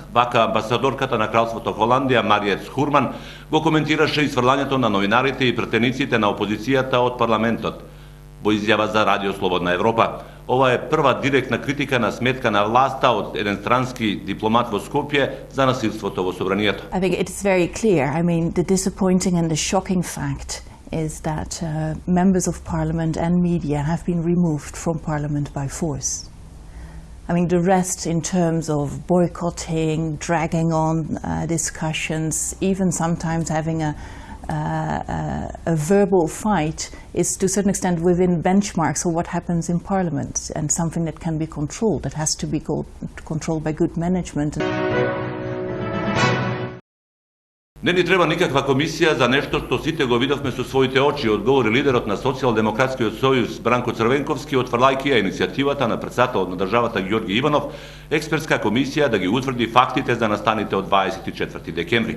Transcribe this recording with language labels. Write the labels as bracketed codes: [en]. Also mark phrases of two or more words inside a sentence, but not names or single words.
[mk] Вака амбасадорката на Кралството Холандија Мариет Хурман го коментираше исфрлањето на новинарите и пратениците на опозицијата од парламентот во изјава за Радио Слободна Европа. Ова е прва директна критика на сметка на власта од еден странски дипломат во Скопје за насилството во собранието. [en] I think it is very clear. I mean, the disappointing and the shocking fact is that members of parliament and media have been removed from parliament by force. I mean, the rest in terms of boycotting, dragging on discussions, even sometimes having a verbal fight is to a certain extent within benchmarks of what happens in parliament and something that can be controlled, that has to be controlled by good management. [mk] Не ни треба никаква комисија за нешто што сите го видовме со своите очи, одговори лидерот на Социјалдемократскиот сојуз Бранко Црвенковски, отфрлајќи ја иницијативата на претседателот на државата Ѓорѓи Иванов, експертска комисија да ги утврди фактите за настаните од 24 декември.